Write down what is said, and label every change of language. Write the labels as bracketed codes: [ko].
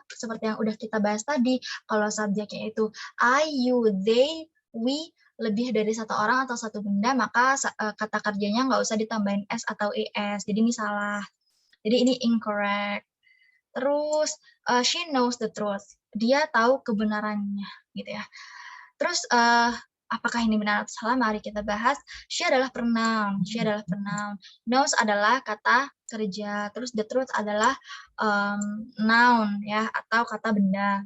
[id] Seperti yang udah kita bahas tadi, kalau subjeknya itu [en] I, you, they, we, [id] lebih dari satu orang atau satu benda, maka kata kerjanya nggak usah ditambahin s atau es. Jadi ini salah. Jadi ini incorrect. Terus, [en] she knows the truth. [id] Dia tahu kebenarannya, gitu ya. Terus, apakah ini benar atau salah? Mari kita bahas. She adalah pronoun. She adalah pronoun. Knows adalah kata kerja. Terus the truth adalah noun ya atau kata benda.